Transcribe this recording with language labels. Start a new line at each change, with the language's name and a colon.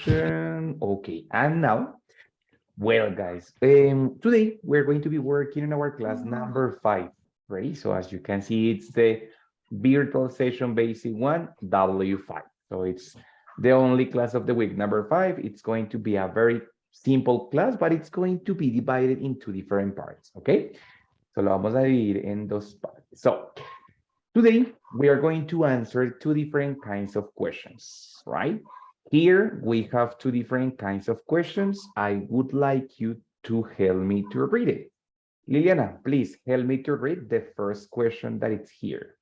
English: Okay, and now, well, guys, today we're going to be working in our class number 5, right? So as you can see, it's the virtual session basic 1, W5. So it's the only class of the week, number 5. It's going to be a very simple class, but it's going to be divided into different parts, okay?
Spanish: So lo vamos a dividir en dos partes.
English: So today we are going to answer two different kinds of questions, right? Here we have two different kinds of questions. I would like you to help me to read it. Liliana, please help me to read the first question that is here.